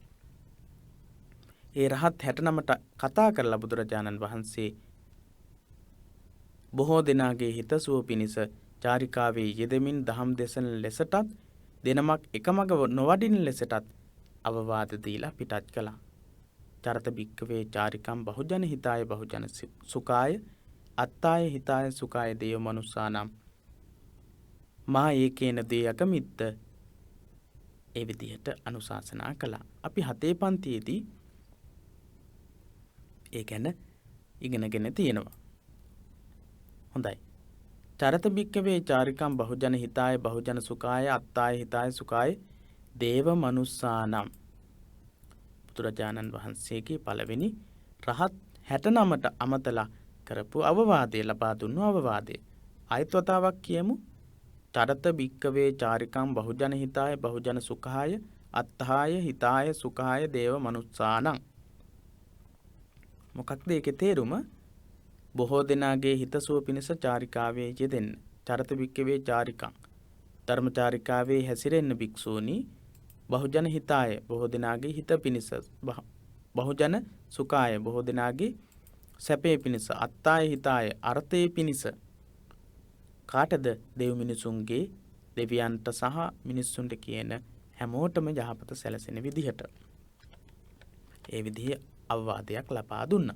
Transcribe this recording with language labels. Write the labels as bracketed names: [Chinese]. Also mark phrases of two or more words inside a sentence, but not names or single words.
[Sinhala] ඒ රහත් 69ට කතා කරලා බුදුරජාණන් වහන්සේ බොහෝ දෙනාගේ හිතසුව පිණිස චාරිකාවේ යෙදමින් දහම් දෙසන ලෙසටත් දෙනමක් එකමග නොවඩින ලෙසටත් අවවාද දීලා පිටත් කළා. [Pali] චරත භික්කවේ චාරිකම් බහුජන හිතාය බහුජන සුඛාය අත්තාය හිතාය සුඛාය දේව මනුස්සානම් මා ඒකේන දේයකමිත්ත [Sinhala] ඒ විදිහට අනුශාසනා කළා. අපි 7 පන්තියේදී ඒ ගැන ඉගෙනගෙන තියෙනවා. හොඳයි. [Pali] චරත භික්කවේ චාරිකම් බහුජන හිතාය බහුජන සුඛාය අත්තාය හිතාය සුඛාය දේව මනුස්සානම් [Sinhala] බුදුරජාණන් වහන්සේගේ පළවෙනි රහත් 69ට අමතලා කරපු අවවාදය ලබා දුන්නු අවවාදය. ආයත් වතාවක් කියමු. [Pali] චරත භික්කවේ චාරිකම් බහුජන හිතාය බහුජන සුඛාය අත්තාය හිතාය සුඛාය දේව මනුස්සානම්. [Sinhala] මොකක්ද ඒකේ තේරුම? බොහෝ දෙනාගේ හිතසුව පිණිස චාරිකාවේ යෙදෙන්න. [Pali] චරත භික්කවේ චාරිකම් [Sinhala] ධර්මචාරිකාවේ හැසිරෙන්න භික්ෂූනි [Pali] බහුජන හිතාය [Sinhala] බොහෝ දෙනාගේ හිත පිණිස [Pali] බහුජන සුඛාය [Sinhala] බොහෝ දෙනාගේ සැපේ පිණිස [Pali] අත්තාය හිතාය [Sinhala] අර්ථයේ පිණිස කාටද දෙව් මිනිසුන්ගේ දෙවියන්ට සහ මිනිස්සුන්ට කියන හැමෝටම යහපත සැලසෙන විදිහට ඒ විදිහේ අවවාදයක් ලබා දුන්නා.